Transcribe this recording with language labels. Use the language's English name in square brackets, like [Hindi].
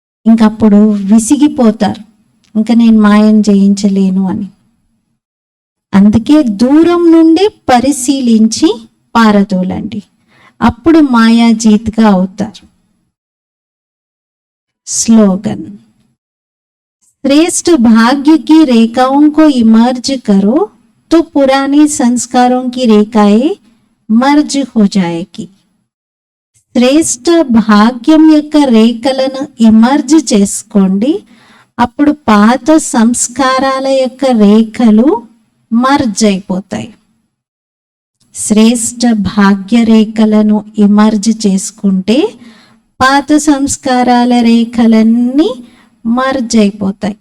[Telugu] ఇంకప్పుడు విసిగిపోతారు, ఇంకా నేను మాయను జయించలేను అని. అందుకే దూరం నుండి పరిశీలించి పారదోలండి, అప్పుడు మాయాజీత్గా అవుతారు. [Hindi] स्लोगन, श्रेष्ठ भाग्य की रेखाओं को इमर्ज करो तो पुराने संस्कारों की रेखाएं मर्ज हो जाएगी. [Telugu] శ్రేష్ఠ భాగ్యం యొక్క రేఖలను ఇమర్జ్ చేసుకోండి, అప్పుడు పాత సంస్కారాల యొక్క రేఖలు మర్జ్ అయిపోతాయి. శ్రేష్ఠ భాగ్య రేఖలను ఇమర్జ్ చేసుకుంటే పాత సంస్కారాల రేఖలన్నీ మర్జ్ అయిపోతాయి.